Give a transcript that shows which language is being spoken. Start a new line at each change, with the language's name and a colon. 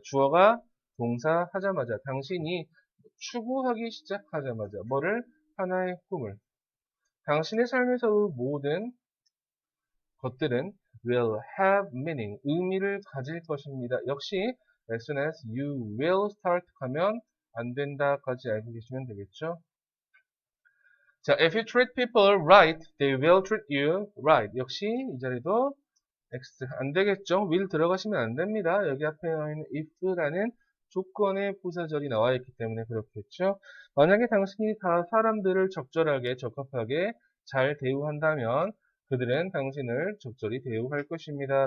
Korean: 주어가 동사 하자마자, 당신이 추구하기 시작하자마자, 뭐를? 하나의 꿈을. 당신의 삶에서의 모든 것들은
English: will have meaning,
Korean: 의미를 가질 것입니다. 역시
English: as soon as you will start
Korean: 하면 안 된다까지 알고 계시면 되겠죠. 자,
English: if you treat people right, they will treat you right.
Korean: 역시 이 자리도 X 안 되겠죠. will 들어가시면 안 됩니다. 여기 앞에 나와 있는 if라는 조건의 부사절이 나와 있기 때문에 그렇겠죠. 만약에 당신이 다 사람들을 적절하게 적합하게 잘 대우한다면 그들은 당신을 적절히 대우할 것입니다.